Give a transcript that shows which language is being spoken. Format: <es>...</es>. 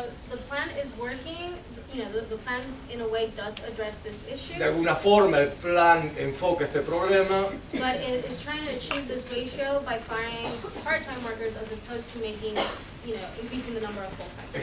<en>The plan is working, the plan in a way does address this issue,</en> <es>De alguna forma el plan enfoca este problema,</es> <en>but it is trying to achieve this ratio by firing part-time workers as opposed to making, increasing the number of full-time.</en>